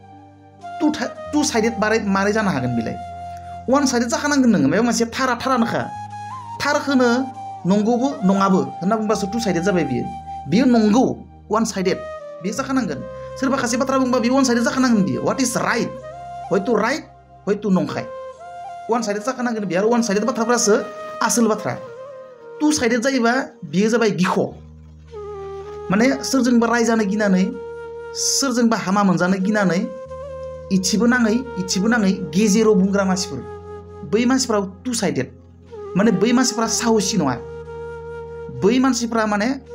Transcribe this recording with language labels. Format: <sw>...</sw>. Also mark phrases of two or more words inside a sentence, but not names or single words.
<en>two sided</en> <brx>मारै जानो हागोन बिलाय</brx> <en>one sided</en> <brx>जाखानांगोन नोङो माबा मोनसे थारानोखा थारखौनो नंगौबो नङाबो होनना बुंबासो</brx> <en>two sided</en> <brx>जाबाय बियो नंगौ</brx> <en>one sided</en> <brx>बियो जाखानांगोन सोरबा खासे बाथ्रा बुंबा बियो</brx> <en>one sided</en> <brx>जाखानांगोन बियो</brx> <en>what is right</en> <brx>हयथ' नंखाय</brx> <en>one sided</en> <brx>जाखानांगोन बियो आरो वान साइडेड बाथ्राफ्रासो आसोल बाथ्रा</brx> <en>two sided</en> <brx>जायोबा बियो जाबाय गिख' माने सोरजोंबा रायजानो गिनानै सोरजोंबा हामा मोनजानो गिनानै इथिबो नाङै गेजेराव बुंग्रा मानसिफोर बै मानसिफ्रा</brx> <en>two sided</en> <brx>माने बै मानसिफ्रा साहसि नङा बै मानसिफ्रा माने</brx>